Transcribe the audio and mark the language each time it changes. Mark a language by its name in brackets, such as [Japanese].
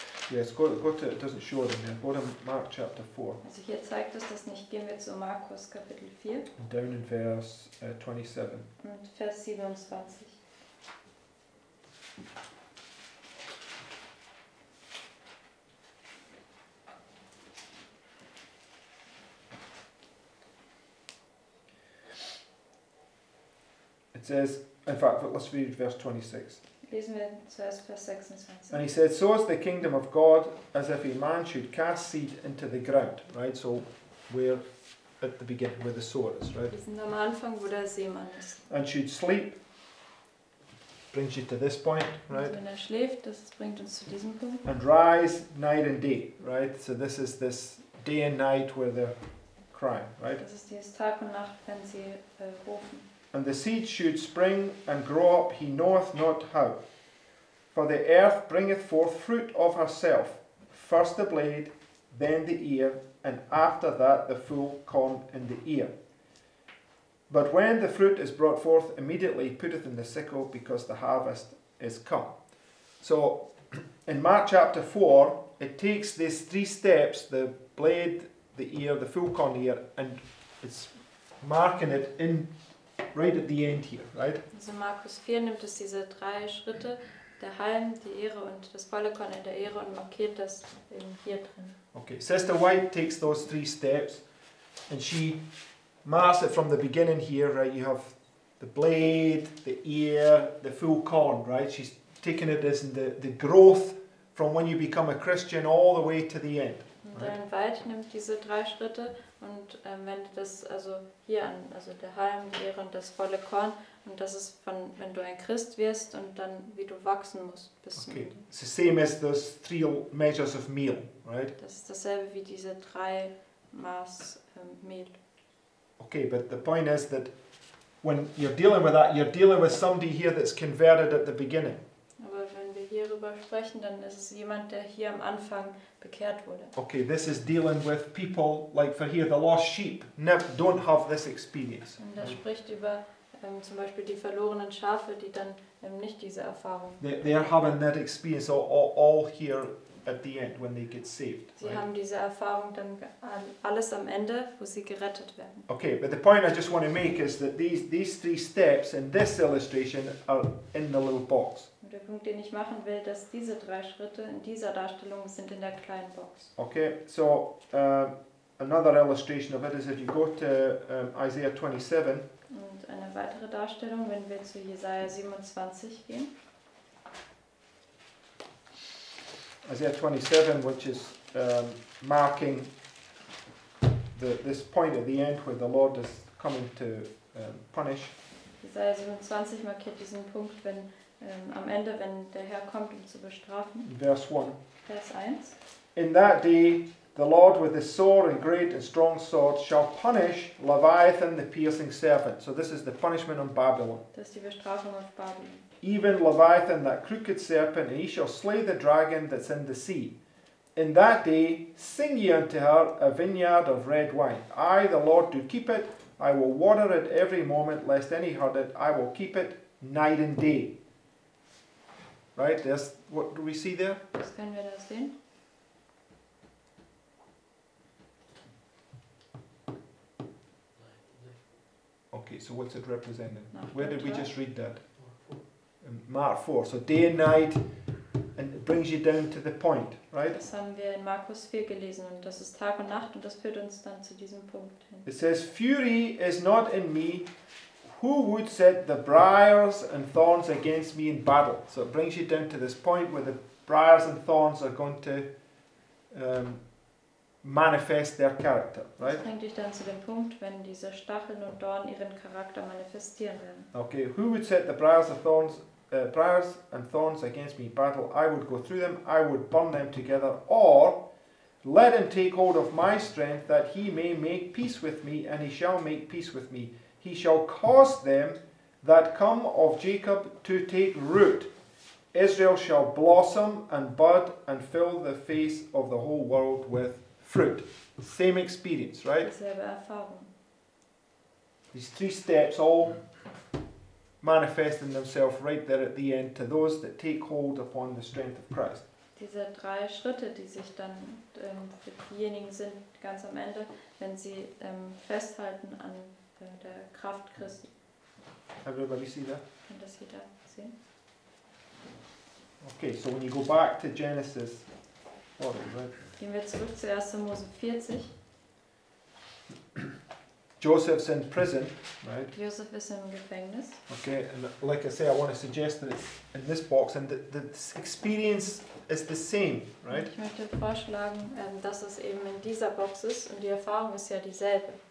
[English] yes, go to, it doesn't show them there, go to Mark chapter 4 [German] Also hier zeigt es das nicht. Gehen wir zu Markus Kapitel 4 [English] down in verse 27. [German] und Vers 27. [English] It says, in fact, let's read verse 26. [German] Lesen wir zuerst Vers 26. [English] And he said, So is the kingdom of God, as if a man should cast seed into the ground. Right, so we're at the beginning, where the sower is, right? [German] Wir sind am Anfang, wo der Seemann ist. [English] And should sleep, brings you to this point, [German] Also [English] right? [German] wenn schläft, das bringt uns zu diesem Punkt. [English] And rise night and day, right? So this is this day and night where they're crying, right? [German] Das ist dieses Tag und Nacht, wenn sie rufen. [English] And the seed should spring and grow up, he knoweth not how. For the earth bringeth forth fruit of herself, first the blade, then the ear, and after that the full corn in the ear. But when the fruit is brought forth, immediately he putteth in the sickle, because the harvest is come. So, in Mark chapter 4, it takes these 3 steps, the blade, the ear, the full corn ear, and it's marking it in right at the end here, right? [German] Also Markus 4 nimmt es diese 3 Schritte, der Halm, die Ehre und das volle Korn in der Ehre und markiert das eben hier drin. [English] Okay, Sister White takes those 3 steps and she marks it from the beginning here, right? You have the blade, the ear, the full corn, right? She's taking it as in the growth from when you become a Christian all the way to the end. [German] Und Ellen White nimmt diese 3 Schritte und wendet das also hier an, also der Halm, die Ehre und das volle Korn. Und das ist von, wenn du ein Christ wirst und dann wie du wachsen musst bis zum [English] Okay, [German] Ende. [English] it's the same as those 3 measures of meal, right? [German] Das ist dasselbe wie diese 3 Maß Mehl. [English] Okay, but the point is that when you're dealing with that, you're dealing with somebody here that's converted at the beginning. [German] Aber wenn wir hierüber sprechen, dann ist es jemand, der hier am Anfang bekehrt wurde. [English] Okay, this is dealing with people like for here, the lost sheep don't have this experience. [German] Und er spricht über zum Beispiel die verlorenen Schafe, die dann nicht diese Erfahrung haben. [English] They're having that experience all here at the end when they get saved. [German] Sie haben diese Erfahrung dann alles am Ende, wo sie gerettet werden. [English] Okay, but the point I just want to make is that these 3 steps in this illustration are in the little box. [German] Und der Punkt, den ich machen will, dass diese 3 Schritte in dieser Darstellung sind in der kleinen Box. [English] Okay, so another illustration of it is if you go to Isaiah 27. [German] Und eine weitere Darstellung, wenn wir zu Jesaja 27 gehen. [English] Isaiah 27, which is marking this point at the end where the Lord is coming to punish. [German] Jesaja 27 markiert diesen Punkt, wenn am Ende, wenn der Herr kommt, um zu bestrafen. [English] Verse 1. [German] Vers 1. [English] In that day the Lord with his sore and great and strong sword shall punish Leviathan the piercing serpent. So this is the punishment on Babylon. [German] Das ist die Bestrafung auf Babylon. [English] Even Leviathan that crooked serpent, and he shall slay the dragon that's in the sea. In that day sing ye unto her a vineyard of red wine. I, the Lord, do keep it. I will water it every moment, lest any hurt it. I will keep it night and day. Right? There's, what do we see there? [German] Was können wir da sehen? [English] Okay, so what's it representing? [German] Nacht [English] Where [German] und [English] did we [German] Tag. [English] just read that? In Mark 4. So day and night, and it brings you down to the point, right? [German] Das haben wir in Markus 4 gelesen und das ist Tag und Nacht und das führt uns dann zu diesem Punkt hin. [English] It says, Fury is not in me. Who would set the briars and thorns against me in battle? So it brings you down to this point where the briars and thorns are going to manifest their character, right? [German] Das bringt dich dann zu dem Punkt, wenn diese Stacheln und Dornen ihren Charakter manifestieren werden. [English] Okay, who would set the briars and thorns against me in battle? I would go through them, I would burn them together, or let him take hold of my strength, that he may make peace with me, and he shall make peace with me. He shall cause them that come of Jacob to take root. Israel shall blossom and bud and fill the face of the whole world with fruit. Same experience, right? [German] Dieselbe Erfahrung. [English] These 3 steps all manifesting themselves right there at the end to those that take hold upon the strength of Christ. [German] Diese 3 Schritte, die sich dann für diejenigen sind, ganz am Ende, wenn sie festhalten an der Kraft Christi. [English] Everybody see that? [German] Kann das jeder sehen? [English] Okay, so when you go back to Genesis 40, right? [German] Gehen wir zurück zu 1. Mose 40. [English] Joseph's in prison, right? [German] Josef ist im Gefängnis. [English] Okay, and like I say, I want to suggest that it's in this box, and the experience is the same, right? [German] Ich möchte vorschlagen, dass es eben in dieser Box ist und die Erfahrung ist ja dieselbe.